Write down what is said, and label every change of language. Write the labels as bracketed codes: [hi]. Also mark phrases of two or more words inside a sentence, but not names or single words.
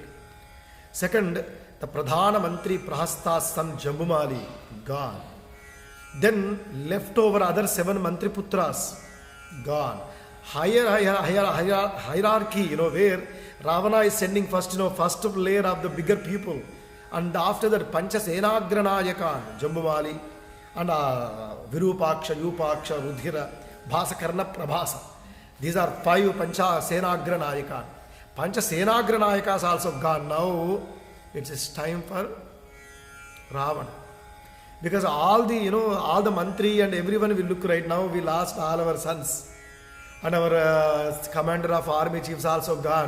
[en] Second, the [sa] Pradhana Mantri [en] Prahasta's son Jambumali, gone. Then leftover other 7 [sa] Mantri Putras, [en] gone. Hierarchy, where Ravana is sending first, first layer of the bigger people. And after that, [sa] Pancha Senagranayaka, [en] Jambumali, and Virupaksha, Yupaksha, Rudhira, Bhasakarna, Prabhasa. These are 5 [sa] Pancha Senagranayaka. Pancha Senagranayaka [en] is also gone. Now it is time for Ravana. Because all the, all the mantri and everyone will look right now, we lost all our sons. And our commander of army chiefs also gone.